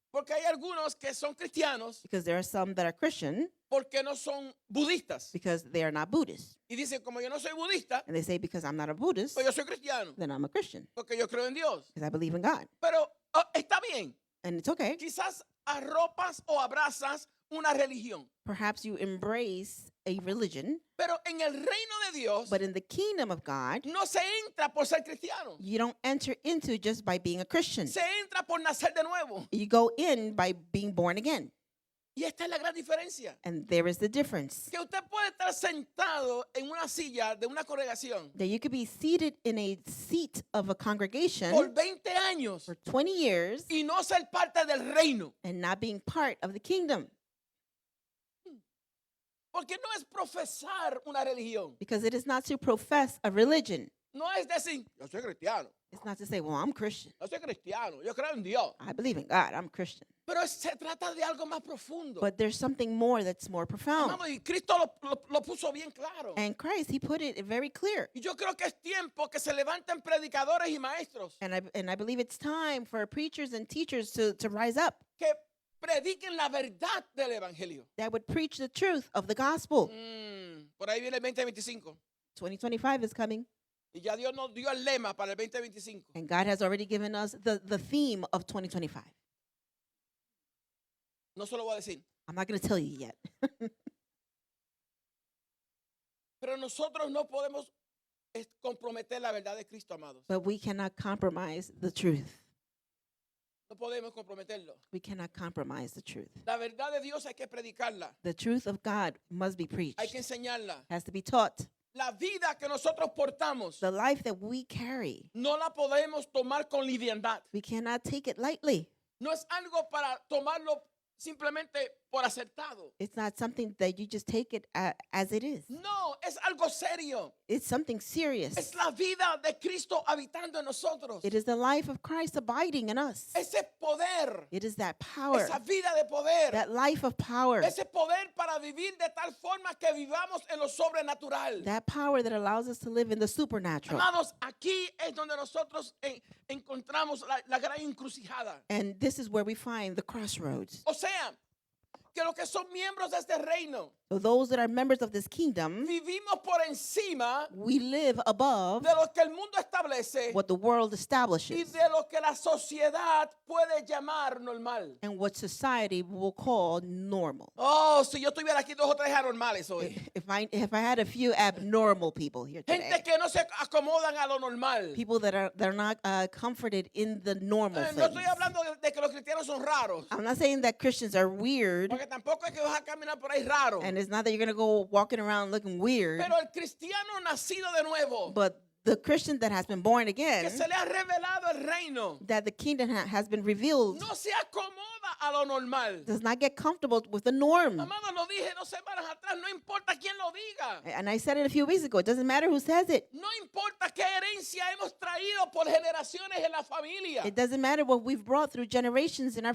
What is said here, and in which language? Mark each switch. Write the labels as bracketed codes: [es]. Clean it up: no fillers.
[es] porque hay algunos que son cristianos [en] because there are some that are Christian [es] porque no son budistas. [en] because they are not Buddhist. [es] Y dicen, como yo no soy budista, [en] And they say, because I'm not a Buddhist, [es] pues yo soy cristiano, [en] then I'm a Christian [es] porque yo creo en Dios. [en] because I believe in God. [es] Pero está bien, [en] and it's okay. [es] Quizás arropas o abrazas una religión. [en] Perhaps you embrace a religion, [es] Pero en el reino de Dios [en] but in the kingdom of God, [es] no se entra por ser cristiano. [en] you don't enter into just by being a Christian. [es] Se entra por nacer de nuevo. [en] You go in by being born again. [es] Y esta es la gran diferencia. [en] And there is the difference. [es] Que usted puede estar sentado en una silla de una congregación [en] That you could be seated in a seat of a [es] por [en] congregation [es] 20 años [en] for 20 years [es] y no ser parte del reino. [en] and not being part of the kingdom. [es] Porque no es profesar una religión. [en] Because it is not to profess a religion. [es] No es decir, yo soy cristiano, [en] It's not to say, well, I'm Christian. [es] yo soy cristiano, yo creo en Dios. [en] I believe in God. I'm Christian. [es] Pero se trata de algo más profundo. [en] But there's something more that's more profound. [es] Amado, y Cristo lo puso bien claro. [en] And Christ, he put it very clear. [es] Y yo creo que es tiempo que se levanten predicadores y maestros [en] And I believe it's time for preachers and teachers to rise up [es] que prediquen la verdad del evangelio. [en] that would preach the truth of the gospel. [es] Por ahí viene el 2025. [en] 2025 is coming. [es] Y ya Dios nos dio el lema para el 2025. [en] And God has already given us the theme of 2025. [es] No se lo voy a decir. [en] I'm not going to tell you yet. [es] Pero nosotros no podemos comprometer la verdad de Cristo, amados. [en] But we cannot compromise the truth. [es] No podemos comprometerlo. [en] We cannot compromise the truth. [es] La verdad de Dios hay que predicarla. [en] The truth of God must be preached. [es] Hay que enseñarla. [en] Has to be taught. [es] La vida que nosotros portamos [en] The life that we carry, [es] no la podemos tomar con liviandad. [en] we cannot take it lightly. [es] No es algo para tomarlo simplemente por acertado. [en] It's not something that you just take it as it is. [es] No, es algo serio. [en] It's something serious. [es] Es la vida de Cristo habitando en nosotros. [en] It is the life of Christ abiding in us. [es] Ese poder, [en] It is that power, [es] esa vida de poder, [en] that life of power, [es] ese poder para vivir de tal forma que vivamos en lo sobrenatural. [en] that power that allows us to live in the supernatural. [es] Amados, aquí es donde nosotros encontramos la gran encrucijada. [en] And this is where we find the crossroads. [es] O sea, que los que son miembros de este reino [en] So those that are members of this kingdom, [es] vivimos por encima [en] we live above [es] de lo que el mundo establece [en] what the world [es] y [en] establishes [es] de lo que la sociedad puede llamar normal. [en] and what society will call normal. [es] Oh, si yo tuviera aquí 2 o 3 anormales hoy. [en] If I had a few abnormal people here [es] Gente [en] today, [es] que no se acomodan a lo normal. [en] people that are not comforted in the normal [es] No estoy [en] things. [es] hablando de que los cristianos son raros. [en] I'm not saying that Christians are weird, [es] Porque tampoco es que vas a caminar por ahí raro. [en] and it's not that you're going to go walking around looking weird, [es] Pero el cristiano nacido de nuevo, [en] but the Christian that has been born [es] que [en] again, [es] se le ha revelado el reino, [en] that the kingdom has been revealed, [es] no se acomoda a lo normal. [en] does not get comfortable with the norm. [es] Amado, lo dije 2 semanas atrás, no importa quién lo diga. [en] And I said it a few weeks ago. It doesn't matter who says it. [es] No importa qué herencia hemos traído por generaciones en la familia. [en] It doesn't matter what we've brought through generations in our